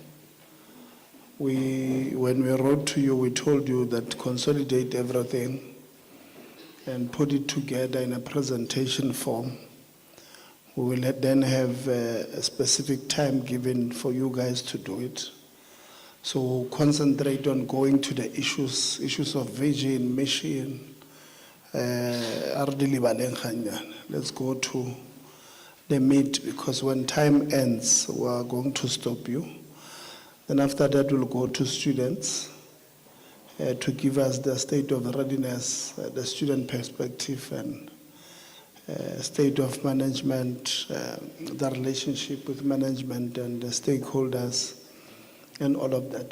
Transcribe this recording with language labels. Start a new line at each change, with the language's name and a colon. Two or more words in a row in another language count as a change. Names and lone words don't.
English: When we wrote to you, we told you that consolidate everything and put it together in a presentation form. We will then have a specific time given for you guys to do it. So concentrate on going to the issues of vision, mission,
Tswana: a re di lebaleng gannyane.
English: Let's go to the meat, because when time ends, we are going to stop you. Then after that, we'll go to students to give us the state of readiness, the student perspective, and state of management, the relationship with management and the stakeholders, and all of that.